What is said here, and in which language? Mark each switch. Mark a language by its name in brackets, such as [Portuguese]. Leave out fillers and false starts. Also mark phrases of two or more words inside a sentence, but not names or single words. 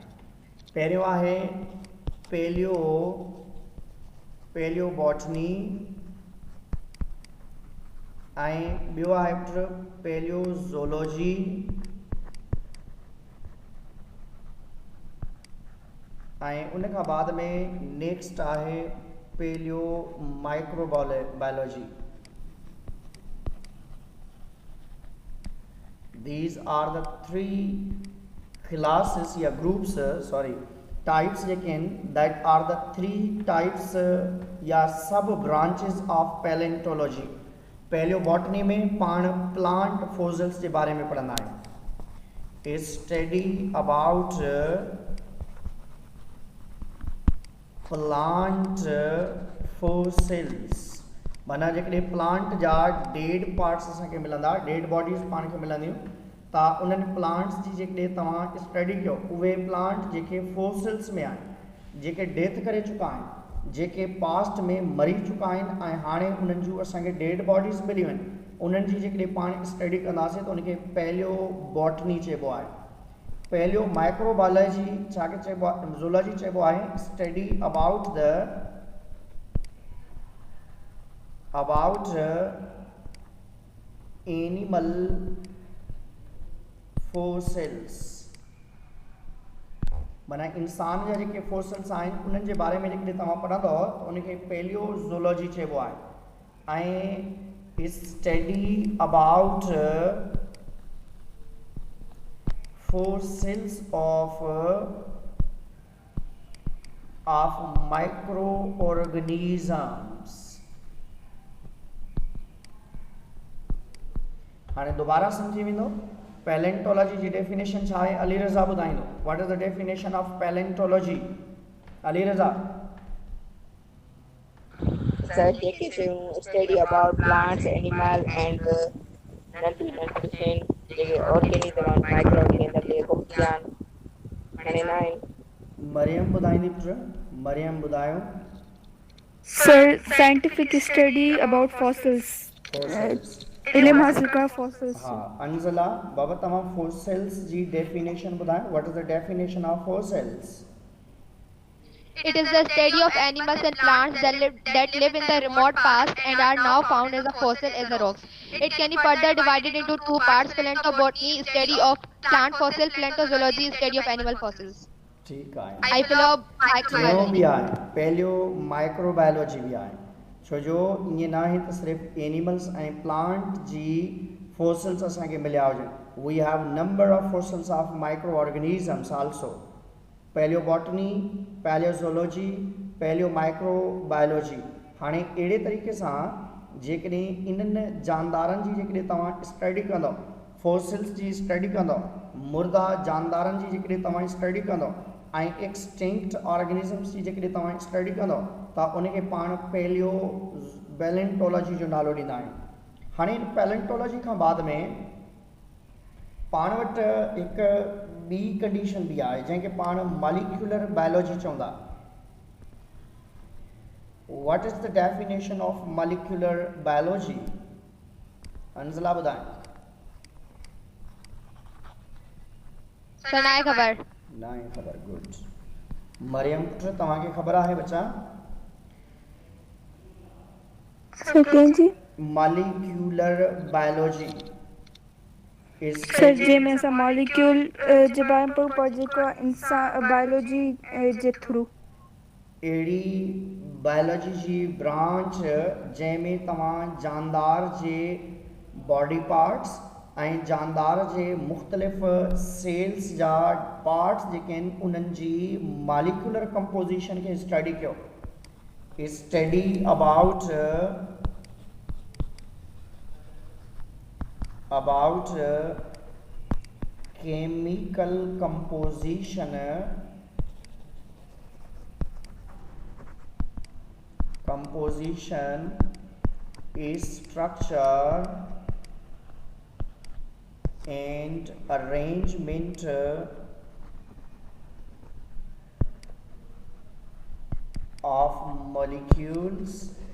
[Sindhi] पहिरियों आहे पैलियोबॉटनी ऐं ॿियो आहे पैलियोज़ोलॉजी ऐं उन खां बाद में नेक्स्ट आहे पैलियो माइक्रोबायोलॉजी। [English] These are the 3 classes या groups types [Sindhi] जेके आहिनि [English] that are the 3 types या sub branches of paleontology। [Sindhi] पैलियोबॉटनी में पाण प्लांट फोसिल्स जे बारे में पढ़ंदा आहियूं। [English] study about plant fossils [Sindhi] माना जेकॾहिं प्लांट जा [English] dead parts [Sindhi] असांखे मिलंदा [English] dead bodies [Sindhi] पाण खे मिलंदियूं त उन्हनि प्लांट्स जी जेकॾहिं तव्हां स्टडी कयो उहे प्लांट जेके फोसिल्स में आहिनि जेके डेथ करे चुका आहिनि जेके पास्ट में मरी चुका आहिनि ऐं हाणे उन्हनि जूं असांखे [English] dead bodies [Sindhi] मिलियूं आहिनि उन्हनि जी जेकॾहिं पाण स्टडी कंदासीं त उनखे पैलियोबॉटनी चइबो आहे। पैलियो माइक्रोबायोलॉजी छाखे चइबो आहे ज़ूलॉजी चइबो आहे [English] study about animal fossils [Sindhi] माना इंसान जा जेके फोसिल्स आहिनि उन्हनि जे बारे में जेकॾहिं तव्हां पढ़ंदव त उनखे पैलियोज़ोलॉजी चइबो आहे। [English] ऐं study about fossils of microorganisms। [Sindhi] हाणे दोबारा समझी वेंदो पैलेंटोलॉजी जी डेफिनेशन छा आहे अली रज़ा ॿुधाईंदो। [English] what is the definition of paleontology Ali Raza. Sir, जेके study about plants, animals and non-living जेके organism and microorganism [Sindhi] जेको ज्ञान खणंदा आहिनि। मरियम ॿुधाईंदी पुट मरियम ॿुधायो। [English] Sir, scientific study about fossils। [Sindhi] इल्म हासिल करणु fossils। हाँ अंज़ला बाबा तव्हां fossils जी डेफिनेशन ॿुधायो। [English] what is the definition of fossils? It is the study of animals and plants that live in the remote past and are now found as a fossil as the rocks. It can be further divided into 2 parts: paleontobotany, study of plant fossil; paleontology, study of animal fossils. [Sindhi] ठीक आहे। [English] Microbiology [Sindhi] पैलियो माइक्रोबायोलॉजी भी आहे छो जो ईअं न आहे त सिर्फ़ु एनिमल्स ऐं प्लांट जी फोसिल्स असांखे मिलिया हुजनि। [English] we have number of fossils of micro organisms also. [Sindhi] पैलियोबॉटनी पैलियोज़ोलॉजी पैलियो माइक्रोबायोलॉजी। हाणे अहिड़े तरीक़े सां जेकॾहिं इन्हनि जानदारनि जी जेकॾहिं तव्हां स्टडी कंदव फोसिल्स जी स्टडी कंदव मुर्दा जानदारनि जी जेकॾहिं तव्हां स्टडी कंदव ऐं [English] extinct organisms [Sindhi] जी जेकॾहिं तव्हां स्टडी कंदव त उनखे पाण पैलेंटोलॉजी जो नालो ॾींदा आहियूं। हाणे पैलेंटोलॉजी खां बाद में पाण वटि हिकु ॿी कंडीशन बि आहे जंहिंखे पाण [English] molecular biology [Sindhi] चवंदा। [English] what is the definition of molecular biology? [Sindhi] अंज़ला ॿुधाए। सनाए ख़बर ना आहे ख़बर। गुड। मरियम पुट तव्हांखे ख़बर आहे बच्चा? सेकेंड जी [English] molecular biology [Sindhi] सर जंहिंमें असां मॉलिक्यूल जे बारे में पढ़ूं पर जेको इंसान बायोलॉजी जे थ्रू अहिड़ी बायोलॉजी जी ब्रांच जंहिंमें तव्हां जानदार जे [English] body parts [Sindhi] ऐं जानदार जे मुख़्तलिफ़ सेल्स जा पार्ट्स जेके आहिनि उन्हनि जी [English] molecular composition [Sindhi] खे स्टडी कयो। [English] study about chemical composition, structure and arrangement of molecules.